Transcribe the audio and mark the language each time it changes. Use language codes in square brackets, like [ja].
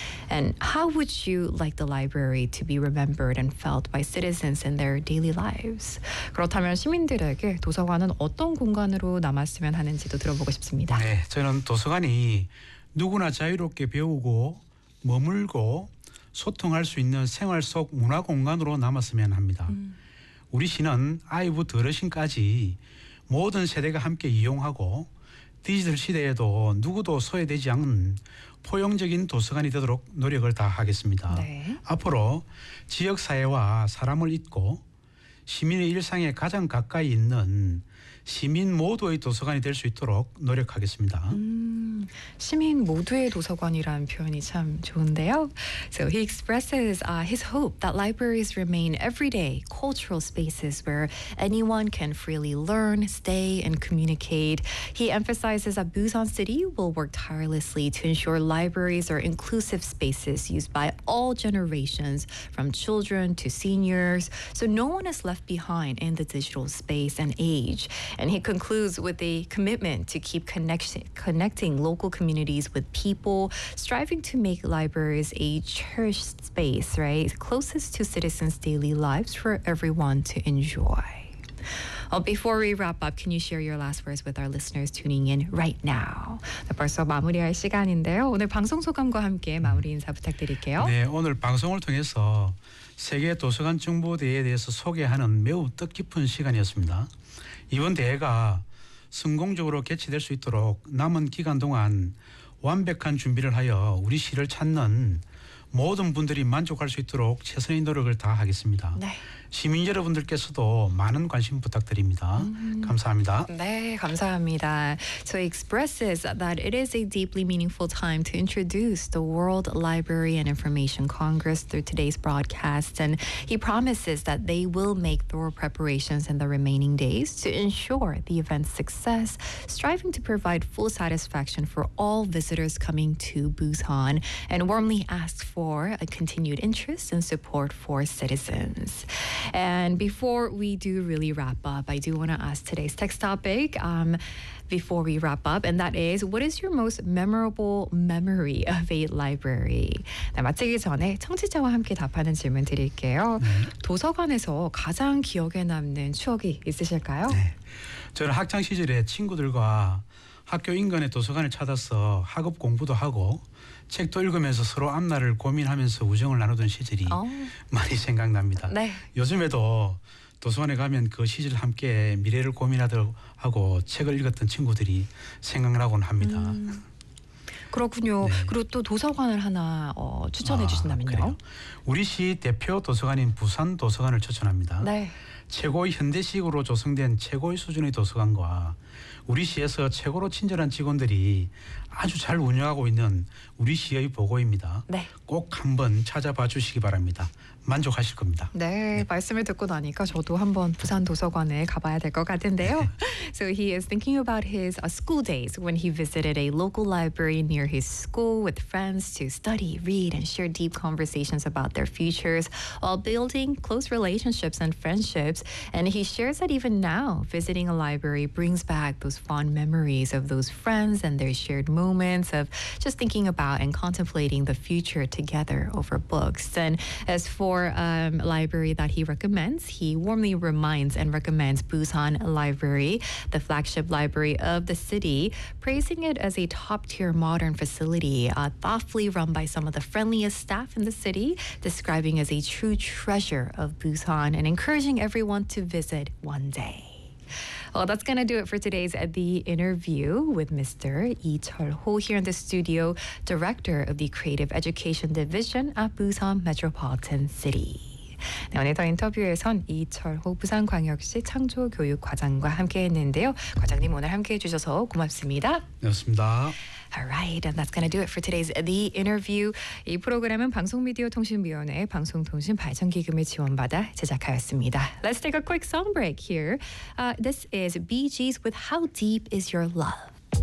[en] And how would you like the library to be remembered and felt by citizens in their daily lives? [ko] 그렇다면 시민들에게 도서관은 어떤 공간으로 남았으면 하는지도 들어보고 싶습니다. 네, 저는 도서관이 누구나 자유롭게 배우고 머물고 소통할 수 있는 생활 속 문화 공간으로 남았으면 합니다. 우리 시는 아이부터 어르신까지 모든 세대가 함께 이용하고 디지털 시대에도 누구도 소외되지 않는 포용적인 도서관이 되도록 노력을 다하겠습니다. 네. 앞으로 지역사회와 사람을 잇고 시민의 일상에 가장 가까이 있는 시민 모두의 도서관이 될 수 있도록 노력하겠습니다. 시민 모두의 도서관이라는 표현이 참 좋은데요. [en] So he expresses his hope that libraries remain everyday cultural spaces where anyone can freely learn, stay, and communicate. He emphasizes that Busan City will work tirelessly to ensure libraries are inclusive spaces used by all generations, from children to seniors, so no one is left behind in the digital space and age. And he concludes with a commitment to keep connecting local communities with people, striving to make libraries a cherished space, right? Closest to citizens' daily lives for everyone to enjoy. Well, before we wrap up, can you share your last words with our listeners tuning in right now? [ko] 벌써 마무리할 시간인데요. 오늘 방송 소감과 함께 마무리 인사 부탁드릴게요. 네, 오늘 방송을 통해서 세계 도서관 정보 대회에 대해서 소개하는 매우 뜻깊은 시간이었습니다. 이번 대회가 성공적으로 개최될 수 있도록 남은 기간 동안 완벽한 준비를 하여 우리 시를 찾는 모든 분들이 만족할 수 있도록 최선의 노력을 다하겠습니다. 네. 시민 여러분들께서도 많은 관심 부탁드립니다. 감사합니다. 네, 감사합니다. [en] So he expresses that it is a deeply meaningful time to introduce the World Library and Information Congress through today's broadcast, and he promises that they will make thorough preparations in the remaining days to ensure the event's success, striving to provide full satisfaction for all visitors coming to Busan, and warmly asks for a continued interest and support for citizens. And before we do really wrap up, I do want to ask today's text topic before we wrap up, and that is, what is your most memorable memory of a library? [ko] 네, 마치기 전에 청취자와 함께 답하는 질문 드릴게요. 네. 도서관에서 가장 기억에 남는 추억이 있으실까요? 네. 저는 학창 시절에 친구들과 학교 인근의 도서관을 찾아서 학업 공부도 하고 책도 읽으면서 서로 앞날을 고민하면서 우정을 나누던 시절이 많이 생각납니다. 네. 요즘에도 도서관에 가면 그 시절 함께 미래를 고민하고 책을 읽었던 친구들이 생각나곤 합니다. 그렇군요. 네. 그리고 또 도서관을 하나 추천해 주신다면요. 그래요. 우리 시 대표 도서관인 부산 도서관을 추천합니다. 네. 최고의 현대식으로 조성된 최고의 수준의 도서관과 우리 시에서 최고로 친절한 직원들이 아주 잘 운영하고 있는 우리 시의 보고입니다. 네. 꼭 한번 찾아봐 주시기 바랍니다. 만족하실 겁니다. 네, 네. 말씀을 듣고 나니까 저도 한번 부산 도서관에 가봐야 될 것 같은데요. 네. [en] So he is thinking about his school days when he visited a local library near his school with friends to study, read, and share deep conversations about their futures while building close relationships and friendships. And he shares that even now, visiting a library brings back those fond memories of those friends and their shared moments of just thinking about and contemplating the future together over books. And as for a library that he recommends, he warmly reminds and recommends Busan Library, the flagship library of the city, praising it as a top-tier modern facility, thoughtfully run by some of the friendliest staff in the city, describing as a true treasure of Busan and encouraging everyone to visit one day. Well, that's going to do it for today's The Interview with Mr. Lee Chul-ho here in the studio, Director of the Creative Education Division at Busan Metropolitan City. [ko] 네, 오늘 더 인터뷰에선 이철호 부산광역시 창조교육과장과 함께했는데요. 과장님 오늘 함께해 주셔서 고맙습니다. 고맙습니다. [en] All right, and that's going to do it for today's The Interview. [ko] 이 프로그램은 방송미디어통신위원회의 방송통신발전기금의 지원받아 제작하였습니다. [en] Let's take a quick song break here. This is Bee Gees with How Deep Is Your Love.